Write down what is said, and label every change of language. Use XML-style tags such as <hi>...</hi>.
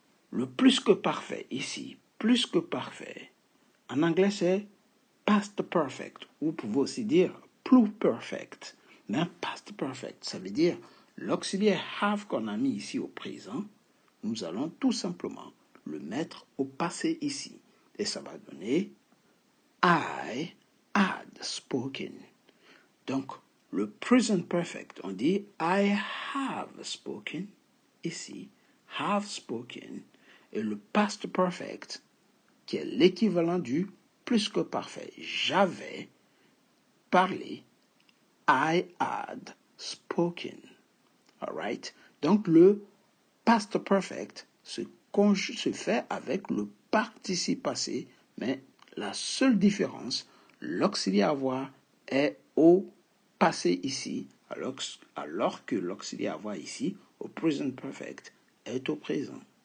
<fr>Le plus que parfait ici, plus que parfait, en anglais c'est past perfect. Vous pouvez aussi dire plus perfect. Mais past perfect, ça veut dire l'auxiliaire have qu'on a mis ici au présent, nous allons tout simplement le mettre au passé ici. Et ça va donner</fr> <en>I had spoken.</en> <fr>Donc, le present perfect, on dit</fr> <en>I have spoken. Ici, have spoken.</en> <fr>Et le past perfect, qui est l'équivalent du plus que parfait. J'avais parlé.</fr> <en>I had spoken. All right?</en> <fr>Donc, le past perfect se fait avec le participe passé, mais la seule différence, l'auxiliaire avoir est au passé ici, alors que l'auxiliaire avoir ici, au present perfect, est au présent.</fr>